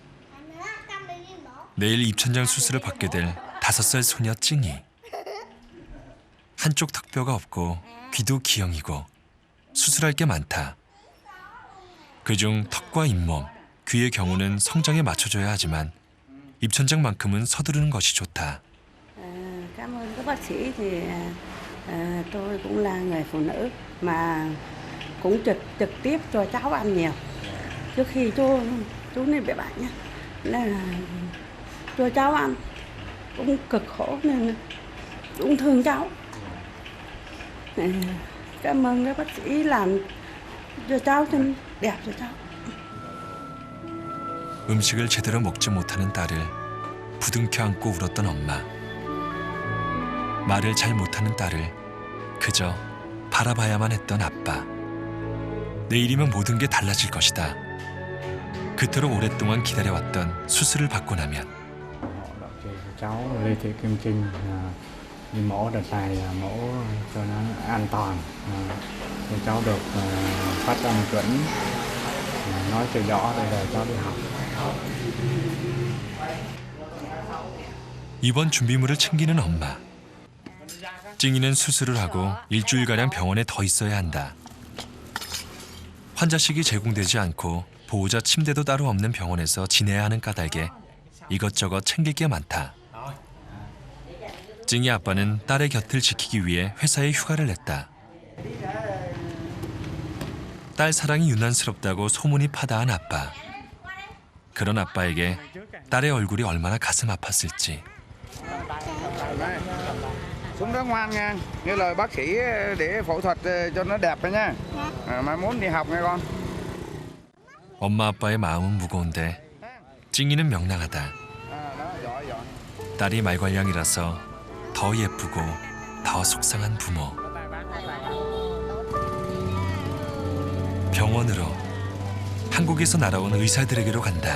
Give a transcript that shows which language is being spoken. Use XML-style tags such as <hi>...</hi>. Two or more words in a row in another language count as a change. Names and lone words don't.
<ko>내일 입천장 수술을 받게 될 5살 소녀 찡이. 한쪽 턱뼈가 없고 귀도 기형이고 수술할 게 많다. 그중 턱과 잇몸, 귀의 경우는 성장에 맞춰줘야 하지만 입천장만큼은 서두르는 것이 좋다.</ko> <vi>Cảm ơn các bác sĩ thì tôi cũng là người phụ nữ mà cũng trực tiếp cho cháu ăn nhiều. Trước khi chú này bị bệnh nhá, là cho cháu ăn cũng cực khổ nên cũng thương cháu. Cảm ơn các bác sĩ làm cho cháu xinh đẹp cho cháu.</vi> <ko>음식을 제대로 먹지 못하는 딸을 부둥켜 안고 울었던 엄마. 말을 잘 못하는 딸을 그저 바라봐야만 했던 아빠. 내일이면 모든 게 달라질 것이다. 그토록 오랫동안 기다려왔던 수술을 받고 나면</ko> <vi>cháu Lê Thị Kim Trinh đi mổ đợt này là mổ cho nó an toàn thì cháu được phát âm chuẩn nói cho rõ đây là cháu đi học.</vi> <ko>이번 준비물을 챙기는 엄마. 찡이는 수술을 하고 일주일가량 병원에 더 있어야 한다. 환자식이 제공되지 않고 보호자 침대도 따로 없는 병원에서 지내야 하는 까닭에 이것저것 챙길 게 많다. 찡이 아빠는 딸의 곁을 지키기 위해 회사에 휴가를 냈다. 딸 사랑이 유난스럽다고 소문이 파다한 아빠. 그런 아빠에게 딸의 얼굴이 얼마나 가슴 아팠을지.</ko> <vi>Xuống đó ngoan nha, nghe lời bác sĩ để phẫu thuật cho nó đẹp đấy nha. Mai muốn đi học nghe con.</vi> <ko>엄마 아빠의 마음은 무거운데 찡이는 명랑하다. 딸이 말괄량이라서 더 예쁘고 더 속상한 부모. 병원으로, 한국에서 날아온 의사들에게로 간다.</ko>